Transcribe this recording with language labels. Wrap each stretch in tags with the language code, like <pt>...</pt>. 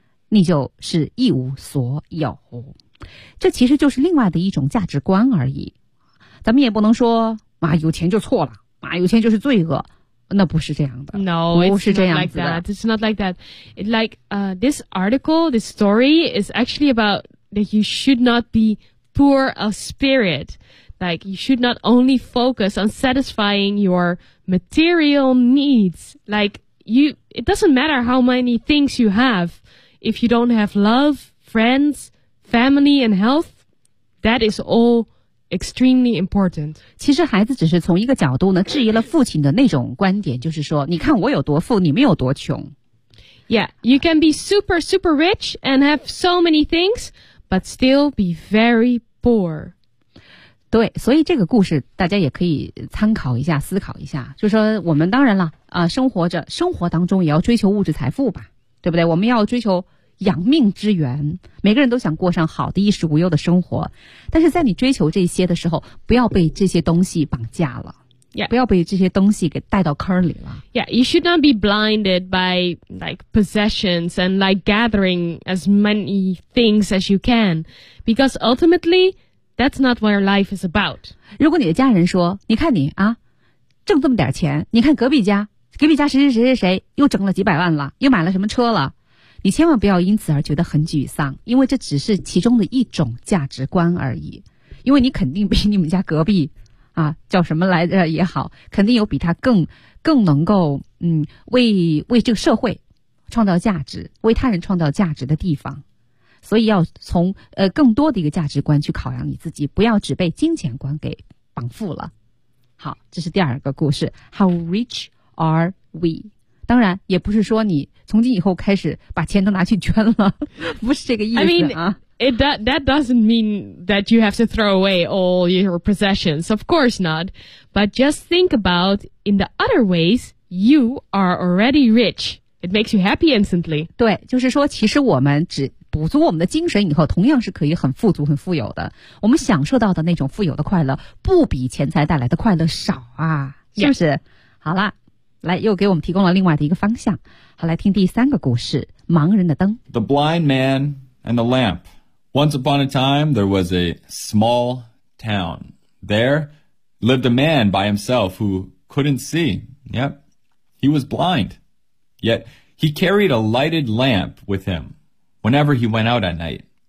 <zh>你就是一无所有，这其实就是另外的一种价值观而已。咱们也不能说啊，有钱就错了，啊，有钱就是罪恶，那不是这样的。</zh> <en>No,</en> <zh>不是这样子的。</zh> <en>It's not like that. This article, this story is actually about that you should not be poor of spirit. Like, you should not only focus on satisfying your material needs. Like, you, it doesn't matter how many things you have. If you don't have love, friends, family, and health, that is all extremely important.</en> <zh>其实孩子只是从一个角度呢，质疑了父亲的那种观点，就是说，你看我有多富，你们有多穷。</zh> <en>Yeah, you can be super, super rich and have so many things, but still be very poor.</en> <zh>对，所以这个故事大家也可以参考一下，思考一下，就说我们当然了，生活着，生活当中也要追求物质财富吧，对不对？我们要追求养命之源，每个人都想过上好的衣食无忧的生活，但是在你追求这些的时候，不要被这些东西绑架了、</zh> <en>yeah.</en> <zh>不要被这些东西给带到坑里了。</zh> <en>Yeah, you should not be blinded by like possessions and like gathering as many things as you can, because ultimatelyThat's not what your life is about.</en> <zh>如果你的家人说，你看你啊，挣这么点钱，你看隔壁家谁谁谁谁谁又挣了几百万了，又买了什么车了，你千万不要因此而觉得很沮丧，因为这只是其中的一种价值观而已。因为你肯定比你们家隔壁啊叫什么来着也好，肯定有比他更能够为这个社会创造价值，为他人创造价值的地方。所以要从更多的一个价值观去考量你自己，不要只被金钱观给绑缚了。好，这是第二个故事。</zh> <en>How rich are we?</en> <zh>当然也不是说你从今以后开始把钱都拿去捐了，不是这个意思啊。</zh> <en>I mean, that doesn't mean that you have to throw away all your possessions. Of course not. But just think about in the other ways, you are already rich. It makes you happy instantly.</en> <zh>对，就是说其实我们只补足我们的精神以后，同样是可以很富足很富有的。我们享受到的那种富有的快乐不比钱财带来的快乐少啊，是不是、</zh> <en>yeah.</en> <zh>好了，来，又给我们提供了另外的一个方向。好，来听第三个故事，盲人的灯。</zh> <en>The blind man and the lamp. Once upon a time, there was a small town. There lived a man by himself who couldn't see. Yep, he was blind. Yet he carried a lighted lamp with himWhenever he went out at night.</en>